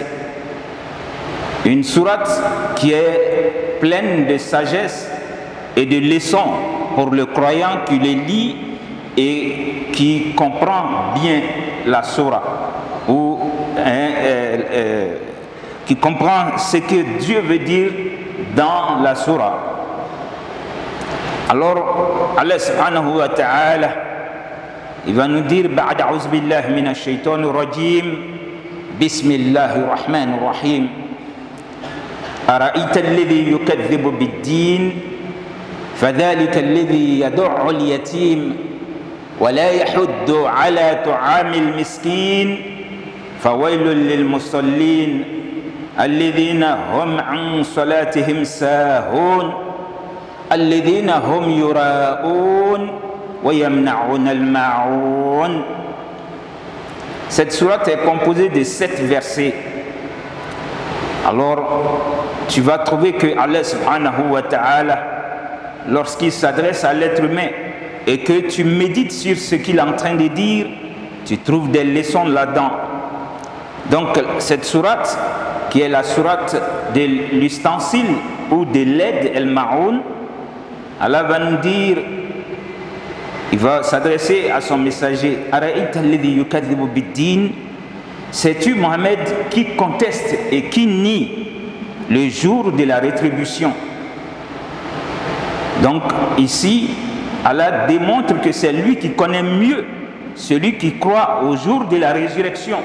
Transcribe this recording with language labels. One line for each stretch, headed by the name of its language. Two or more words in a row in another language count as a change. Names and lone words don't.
French: Une sourate qui est pleine de sagesse et de leçons pour le croyant qui les lit et qui comprend bien la sourate, ou qui comprend ce que Dieu veut dire dans la sourate. Alors Allah
Arabic: سبحانه وتعالى,
French: il va nous dire:
Arabic: بعد أعوذ بالله من الشيطان الرجيم بسم الله الرحمن الرحيم أرأيت الذي يكذب بالدين فذلك الذي يدع اليتيم ولا يحض على طعام المسكين فويل للمصلين الذين هم عن صلاتهم ساهون الذين هم يراءون ويمنعون الماعون.
French: Cette sourate est composée de 7 versets. Alors tu vas trouver que Allah
Arabic: سبحانه وتعالى,
French: lorsqu'il s'adresse à l'être humain et que tu médites sur ce qu'il est en train de dire, tu trouves des leçons là-dedans. Donc cette sourate, qui est la sourate de l'ustensile ou de l'aide, el-ma'oun, Allah va nous dire, il va s'adresser à son messager:
Arabic: أرأيت الذي يكذب بالدين,
French: sais-tu Mohammed qui conteste et qui nie le jour de la rétribution? Donc ici Allah démontre que c'est lui qui connaît mieux celui qui croit au jour de la résurrection.